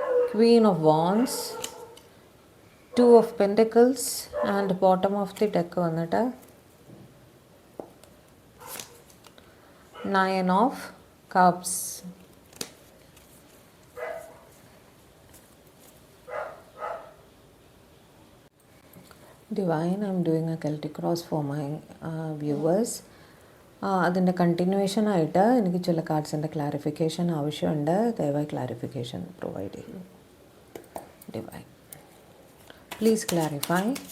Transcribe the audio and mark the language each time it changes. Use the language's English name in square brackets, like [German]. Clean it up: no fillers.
[English] Queen of Wands, 2 of Pentacles, and bottom of the deck vannittu 9 of Cups. Divine, I am doing a Celtic cross for my viewers. [Malayalam] അതിൻ്റെ continuation ആയിട്ട് എനിക്ക് ചില കാർഡ്സിൻ്റെ clarification ആവശ്യമുണ്ട്. ദയവായി clarification provide ചെയ്യൂ. [English] Divine please clarify.